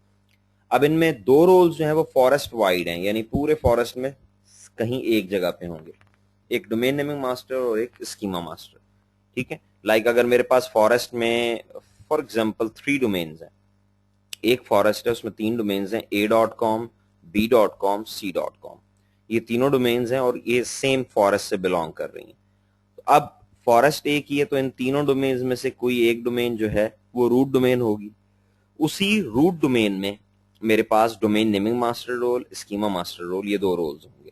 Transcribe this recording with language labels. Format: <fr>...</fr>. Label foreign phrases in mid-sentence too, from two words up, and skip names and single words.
<ur>اب ان میں 2 رولز جو ہیں وہ</ur> <en>forest wide</en> <ur>ہیں، یعنی پورے فاریسٹ میں کہیں ایک جگہ پے ہوں گے، ایک</ur> <en>domain naming master</en> <ur>اور ایک</ur> <en>schema master.</en> <ur>ٹھیک ہے، لائک اگر میرے پاس فاریسٹ میں</ur> <en>for example 3 domains</en> <ur>ہیں، ایک فاریسٹ ہے اس میں 3 ڈومینز ہیں, a.com, b.com, c.com, یہ تینوں ڈومینز ہیں اور یہ</ur> <en>same forest</en> <ur>سے بلونگ کر رہی ہیں. تو اب فاریسٹ ایک ہی ہے، تو ان تینوں ڈومینز میں سے کوئی ایک ڈومین جو ہے وہ</ur> <en>root domain</en> <ur>ہوگی. उसी</ur> <en>root domain</en> <ur>میں میرے پاس</ur> <en>domain naming master role, schema master role,</en> <ur>स्कीमा मास्टर रोल, یہ 2 رولز ہوں گے.</ur>